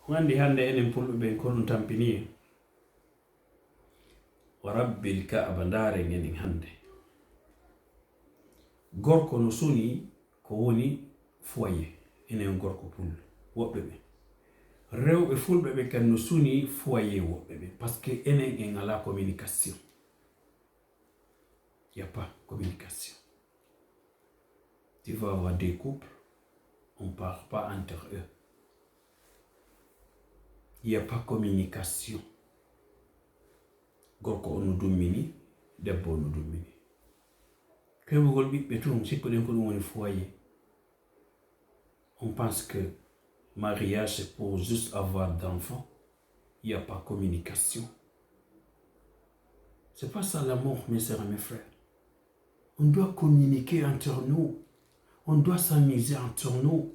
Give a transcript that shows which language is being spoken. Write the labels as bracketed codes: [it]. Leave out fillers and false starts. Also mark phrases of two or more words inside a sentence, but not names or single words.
[ff] wandi hande enen pulɓe kono tampini [ar] wa rabbil ka'aba [ff] ndare ngenen hande gorko no suni ko woni foyer enen gorko pullo woɓɓe ɓe rewɓe fulɓe ɓe kan no suni foyer woɓɓe ɓe [fr] parce que [ff] enen en ala communication. [fr] Il n'y a pas communication. Tu vas avoir des couples, on ne parle pas entre eux. Il n'y a pas communication. [ff] Gorko ono dummini, debbo ono dummini. Kebugol ɓiɓɓe tun sikkoɗen ko ɗum woni foyer. [fr] On pense que mariage c'est pour juste avoir d'enfants. Il n'y a pas communication. C'est pas ça l'amour, mes sœurs et mes frères. On doit communiquer entre nous. On doit s'amuser entre nous.